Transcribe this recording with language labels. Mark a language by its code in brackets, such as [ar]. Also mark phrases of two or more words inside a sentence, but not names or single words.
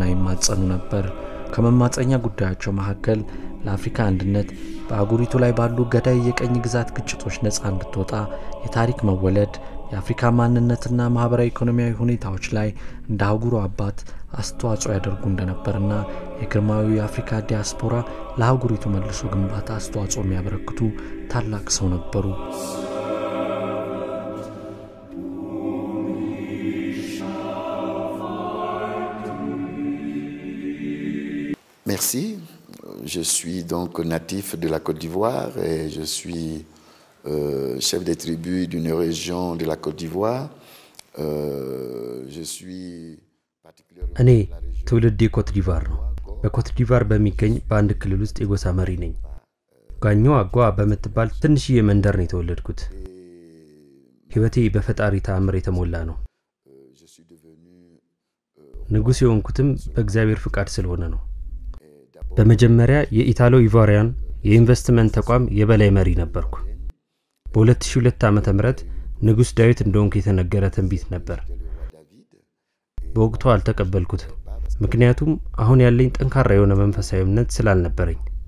[am] ይማጸኑ ነበር። ከመማጸኛ ጉዳያቸው መካከል ለአፍሪካ አንድነት በአጉሪቱ ላይ ባሉ ገዳይ የቀኝ ግዛት ግጭቶች ነፃ እንድትወጣ የታሪክ መወለድ የአፍሪካ ማንነትና ማህበራዊ ኢኮኖሚያዊ ሁኔታዎች ላይ እንደ አህጉሩ አባት አስተዋጽኦ ያደርጉ እንደነበርና የግርማዊ የአፍሪካ ዲያስፖራ ለአህጉሪቱ መልሶ ግንባታ አስተዋጽኦ የሚያበረክቱ ታላቅ ሰው ነበሩ። [fr] Merci. Je suis donc natif de la Côte d'Ivoire et je suis chef des tribus d'une région de la Côte d'Ivoire. Je suis particulièrement [am] እኔ ትውልዴ ኮት ዲቫር ነው። በኮት ዲቫር በሚገኝ በአንድ ክልል ውስጥ የጎሳ መሪ ነኝ። ጋኞ አጓ በመትባል ትንሽዬ መንደር ነው የተወለድኩት። ህይወቴ በፈጣሪ ተአምር የተሞላ ነው። ንጉስ የሆንኩትም በእግዚአብሔር ፍቃድ ስለሆነ ነው። በመጀመሪያ የኢታሎ ኢቫሪያን የኢንቨስትመንት ተቋም የበላይ መሪ ነበርኩ። በ2002 ዓመተ ምህረት ንጉስ ዳዊት እንደሆንኩ የተነገረ ትንቢት ነበር። በወቅቱ አልተቀበልኩትም፣ ምክንያቱም አሁን ያለኝ ጠንካራ የሆነ መንፈሳዊ እምነት ስላልነበረኝ።